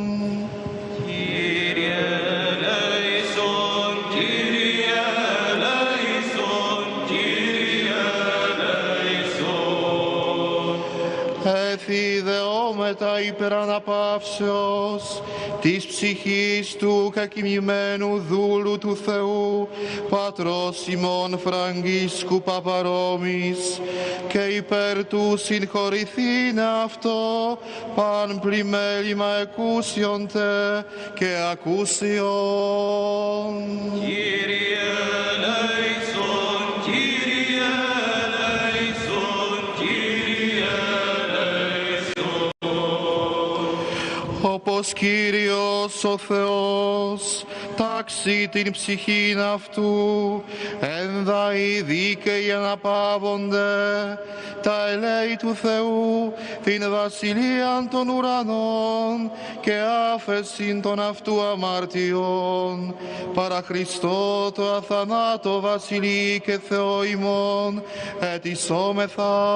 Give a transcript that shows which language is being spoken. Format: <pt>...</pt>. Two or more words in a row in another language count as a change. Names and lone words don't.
<el>Κύριε ελέησον, Κύριε ελέησον, Κύριε ελέησον. Εφιδεόμενοι μετά υπεραναπαύσεως της ψυχής του κακοιμημένου δούλου του Θεού, πατρός ημών Φραγκίσκου Παπαρόμης, και υπέρ του συγχωρηθήνε αυτό παν πλημέλημα εκούσιον τε και ακούσιον. Κύριε ελέησον, Κύριε ελέησον, Κύριε ελέησον. Όπως Κύριος ο Θεός τάξει την ψυχήν αυτού, ένδα οι δίκαιοι αναπαύονται, τα ελέη του Θεού, την βασιλείαν των ουρανών και άφεσιν των αυτού αμαρτιών, παρά Χριστό το αθανάτο βασιλεί και Θεό ημών, ετισόμεθα.</el>